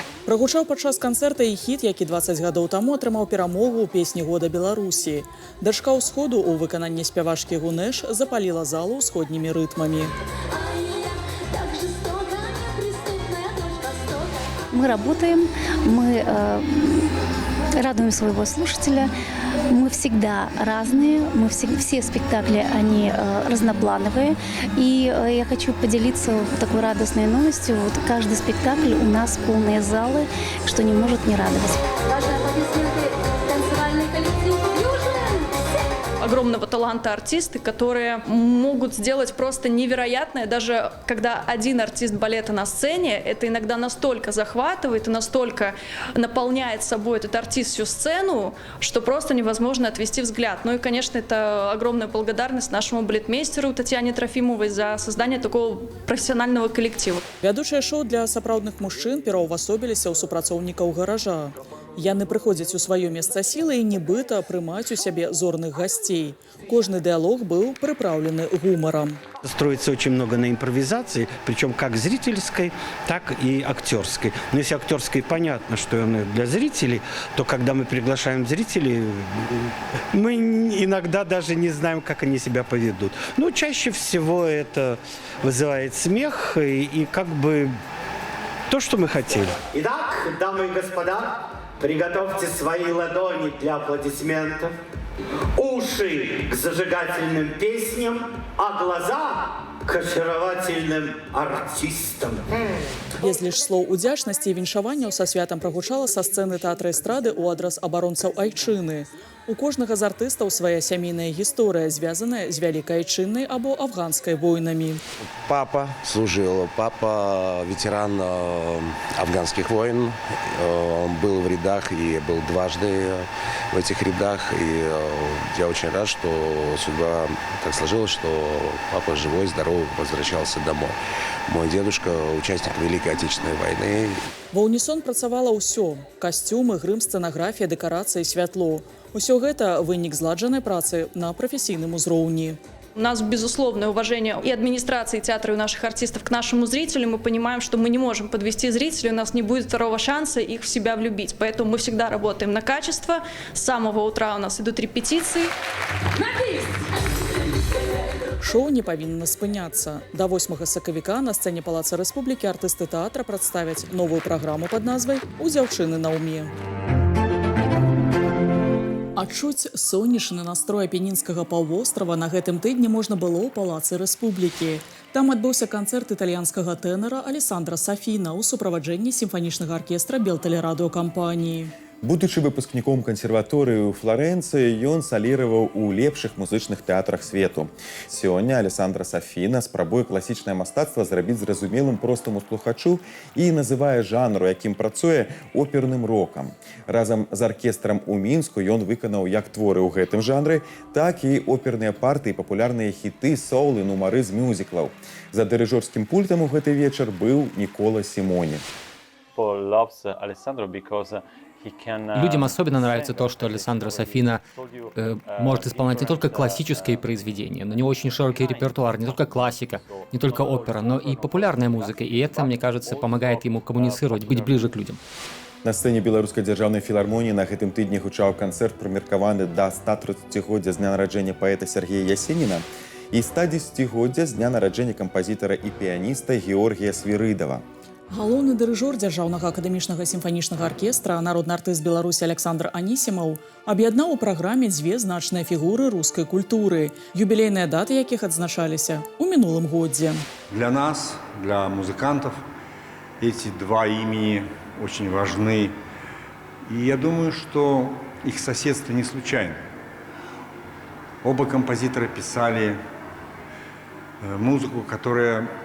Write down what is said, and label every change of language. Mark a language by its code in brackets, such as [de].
[be] Прагучаў падчас канцэрта і хіт, які 20 гадоў таму атрымаў перамогу ў песні года Беларусі. Дачка ўсходу ў выкананні спявачкі Гунэш запаліла залу ўсходнімі рытмамі. [ru] Мы работаем, мы радуем своего слушателя. Мы всегда разные, все спектакли, они разноплановые. И я хочу поделиться такой радостной новостью. Вот каждый спектакль у нас полные залы, что не может не радовать. Ваши аплодисменты, танцевальный коллектив огромного таланта артисты, которые могут сделать просто невероятное. Даже когда один артист балета на сцене, это иногда настолько захватывает и настолько наполняет собой этот артист всю сцену, что просто невозможно отвести взгляд. Ну и, конечно, это огромная благодарность нашему балетмейстеру Татьяне Трофимовой за создание такого профессионального коллектива. [be] Вядучае шоу для сапраўдных мужчын пераўвасобіліся ў супрацоўнікаў гаража. Яны прыходзяць у сваё месца сілы і нібыта прымаць у сябе зорных гасцей. Кожны дыалог быў прыпраўлены гумаром. [ru] Строится очень много на импровизации, причем как зрительской, так и актерской. Но если актерской понятно, что она для зрителей, то когда мы приглашаем зрителей, мы иногда даже не знаем, как они себя поведут. Но чаще всего это вызывает смех и как бы то, что мы хотели. Итак, дамы и господа, приготовьте свои ладони для аплодисментов, уши к зажигательным песням, а глаза к очаровательным артистам. [be] Без лишь слоў удзячнасці і віншаванняў са святам прагучала са сцэны тэатра эстрады ў адрас абаронцаў айчыны. У кожнага з артыстаў свая сямейная гісторыя, звязаная з вялікай айчыннай або афганскай войнамі. [ru] Папа служил, папа ветеран афганских войн, он был в рядах и был дважды в этих рядах. И я очень рад, что судьба так сложилась, что папа живой, здоровый возвращался домой. Мой дедушка участник Великой Отечественной войны. [be] Ва ўнісон працавала ўсё: касцюмы, грым, сцэнаграфія, дэкарацыі, святло. Усё гэта вынік зладжанай працы на прафесійным узроўні. [ru] У нас безусловное уважение и администрации театра, и у наших артистов к нашему зрителю. Мы понимаем, что мы не можем подвести зрителя, у нас не будет второго шанса их в себя влюбить. Поэтому мы всегда работаем на качество. С самого утра у нас идут репетиции. [be] Шоу не павінна спыняцца. До 8 сакавіка на сцэне Палаца Рэспублікі артысты тэатра прадставяць новую праграму пад назвай «У дзяўчыны на ўме». Адчуць сонечны настрой апенінскага паўвострава на гэтым тыдні можна было ў Палацы Рэспублікі. Там адбыўся канцэрт італьянскага тэнара Алессандра Сафіна ў суправаджэнні сімфанічнага аркестра Белтэлерадыёкампаніі. Будучы выпускніком кансерваторыі ў Флорэнцыі, ён саліраваў у лепшых музычных тэатрах свету. Сёння Алессандра Сафіна спрабуе класічнае мастацтва зрабіць зразумелым простаму слухачу і называе жанру, якім працуе, оперным рокам. Разам з аркестрам у Мінску ён выканаў як творы ў гэтым жанры, так і оперныя партыі, папулярныя хіты, соул і нумары з мюзіклаў. За дырыжорскім пультам у гэты вечар быў Нікола Сімоні. [ru] Людям особенно нравится то, что Алессандро Сафина может исполнять не только классические произведения, но у него очень широкий репертуар, не только классика, не только опера, но и популярная музыка. И это, мне кажется, помогает ему коммуницировать, быть ближе к людям. [be] На сцэне Беларускай дзяржаўнай філармоніі на гэтым тыдні гучаў канцэрт, прымеркаваны да 130-годдзя з дня нараджэння паэта Сергея Ясеніна і 110-годдзя з дня нараджэння кампазітара і піяніста Георгія Свірыдава. Галоўны дырыжор дзяржаўнага акадэмічнага сімфанічнага аркестра, народны артыст Беларусі Александр Анісімаў аб'яднаў у праграме дзве значныя фігуры рускай культуры, юбілейныя даты якіх адзначаліся ў мінулым годзе. [ru] Для нас, для музыкантов, эти два имени очень важны. И я думаю, что их соседство не случайно. Оба композитора писали музыку, которая